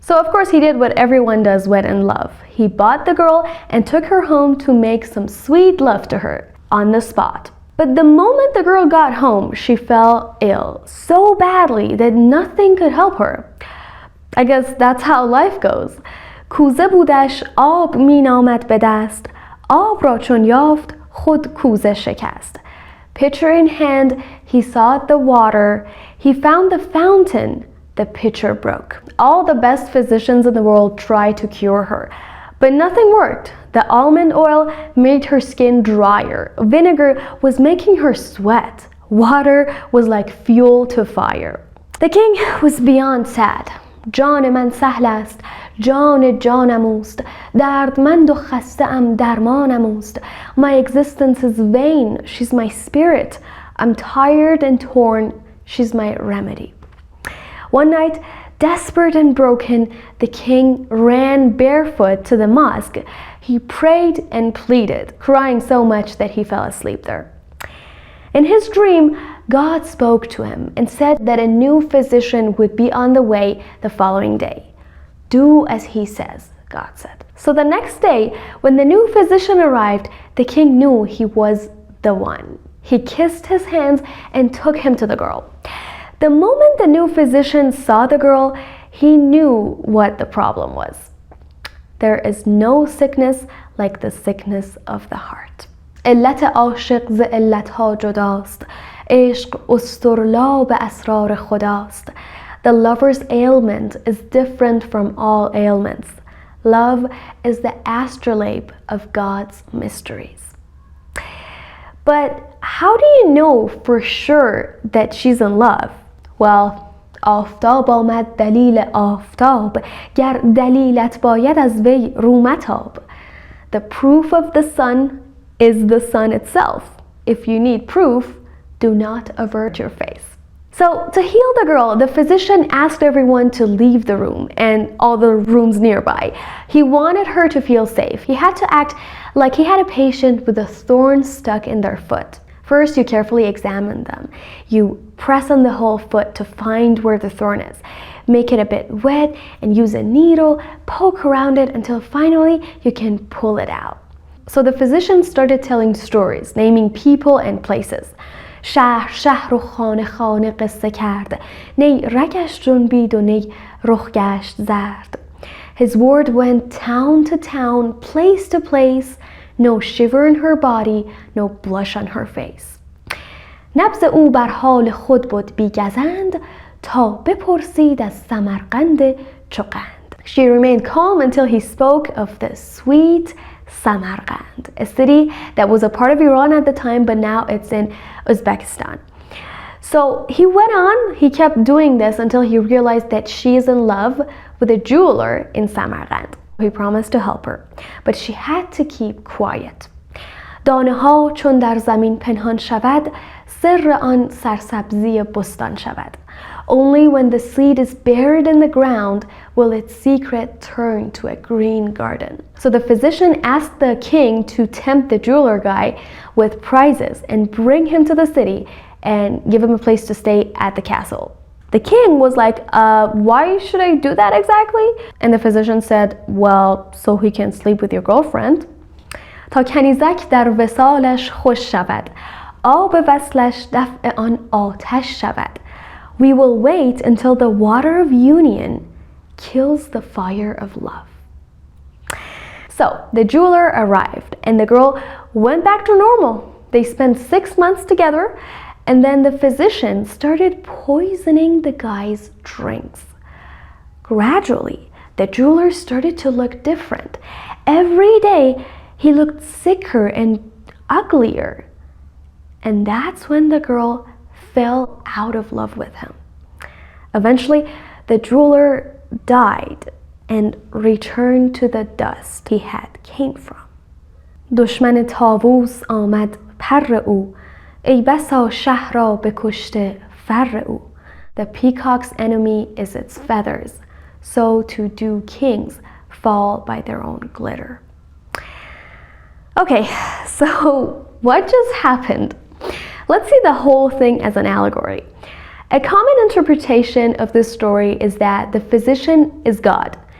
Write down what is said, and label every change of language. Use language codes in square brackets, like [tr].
[en] So of course he did what everyone does when in love. He bought the girl and took her home to make some sweet love to her on the spot. But the moment the girl got home, she fell ill so badly that nothing could help her. I guess that's how life goes. [fa] کوزه بودش آب می نامد به دست آب را چون یافت خود کوزه شکست. [en] Pitcher in hand, he sought the water. He found the fountain. The pitcher broke. All the best physicians in the world tried to cure her, but nothing worked. The almond oil made her skin drier. Vinegar was making her sweat. Water was like fuel to fire. The king was beyond sad. [fa] جان من سهل است جان جانم اوست دردمند و خسته ام درمانم اوست. [en] My existence is vain, she's my spirit. I'm tired and torn, she's my remedy. One night, desperate and broken, the king ran barefoot to the mosque. He prayed and pleaded, crying so much that he fell asleep there. In his dream, God spoke to him and said that a new physician would be on the way the following day. Do as he says, God said. So the next day, when the new physician arrived, the king knew he was the one. He kissed his hands and took him to the girl. The moment the new physician saw the girl, he knew what the problem was. There is no sickness like the sickness of the heart. [fa] علت عاشق ز علتها جداست عشق استرلاب اسرار خداست. [en] The lover's ailment is different from all ailments. Love is the astrolabe of God's mysteries. But how do you know for sure that she's in love? Well, [fa] آفتاب آمد دلیل آفتاب گر دلیلت باید از وی رو متاب. [en] The proof of the sun is the sun itself. If you need proof, do not avert your face. So to heal the girl, the physician asked everyone to leave the room and all the rooms nearby. He wanted her to feel safe. He had to act like he had a patient with a thorn stuck in their foot. First, you carefully examine them. You press on the whole foot to find where the thorn is. Make it a bit wet and use a needle, poke around it until finally you can pull it out. So the physician started telling stories, naming people and places. [fa] شهر شهر و خانه خانه قصه کرد نی رگش جنبید و نی رخ گشت زرد. [en] His word went town to town, place to place, no shiver in her body, no blush on her face. [fa] نبض او بر حال خود بود بیگزند تا بپرسید از سمرقند چقند. [en] She remained calm until he spoke of the sweet Samarkand, a city that was a part of Iran at the time, but now it's in Uzbekistan. So he went on, he kept doing this until he realized that she is in love with a jeweler in Samarkand. He promised to help her, but she had to keep quiet. [fa] دانه ها چون در زمین پنهان شود سر آن سرسبزی بستان شود. [en] Only when the seed is buried in the ground will its secret turn to a green garden. So the physician asked the king to tempt the jeweler guy with prizes and bring him to the city and give him a place to stay at the castle. The king was like, why should I do that exactly? And the physician said, well, so he can sleep with your girlfriend. [fa] تا کنیزک در وصالش خوش شود آب وصلش دفع آن آتش شود. [en] We will wait until the water of union kills the fire of love. So the jeweler arrived and the girl went back to normal. They spent 6 months together, and then the physician started poisoning the guy's drinks. Gradually, the jeweler started to look different. Every day, he looked sicker and uglier. And that's when the girl fell out of love with him. Eventually, the jeweler died and returned to the dust he had came from. [fa] دشمن طاووس آمد پر او ای بسا شه را بکشته فر او. [en] The peacock's enemy is its feathers, so too do kings fall by their own glitter. Okay, so what just happened? Let's see the whole thing as an allegory. A common interpretation of this story is that the physician is God.